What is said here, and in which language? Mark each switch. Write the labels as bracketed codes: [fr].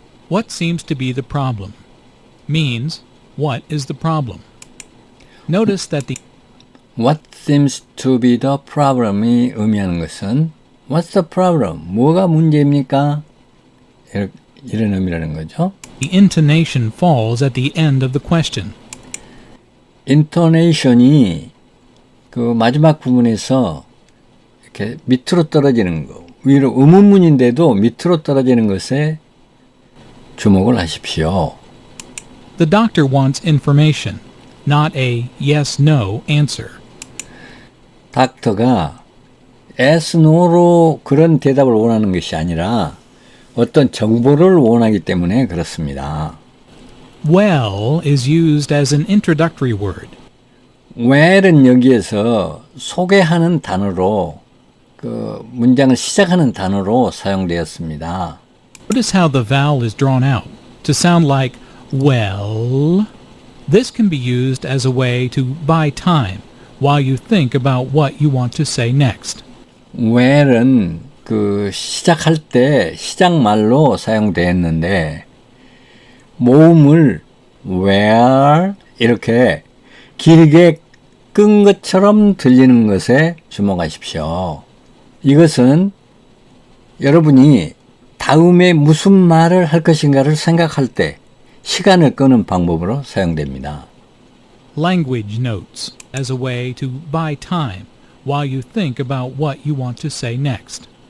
[en] What seems to be the problem? Means, what is the problem? Notice that the What seems to be the problem이 [ko] 의미하는 것은 [en] What's the problem? [ko] 뭐가 문제입니까? 이런 의미라는 거죠. [en] The intonation falls at the end of the question. [ko] intonation이 그 마지막 부분에서 이렇게 밑으로 떨어지는 거, 위로 의문문인데도 밑으로 떨어지는 것에 주목을 하십시오. [en] The doctor wants information, not a yes/no answer. [ko] 닥터가 yes, no로 그런 대답을 원하는 것이 아니라 어떤 정보를 원하기 때문에 그렇습니다. [en] Well is used as an introductory word. [ko] well은 여기에서 소개하는 단어로 그 문장을 시작하는 단어로 사용되었습니다. [en] Notice how the vowel is drawn out to sound like well. This can be used as a way to buy time while you think about what you want to say next. [ko] well은 그 시작할 때 시작말로 사용되었는데 모음을 where 이렇게 길게 끈 것처럼 들리는 것에 주목하십시오. 이것은 여러분이 다음에 무슨 말을 할 것인가를 생각할 때 시간을 끄는 방법으로 사용됩니다. [en] Language notes as a way to buy time while you think about what you want to say next.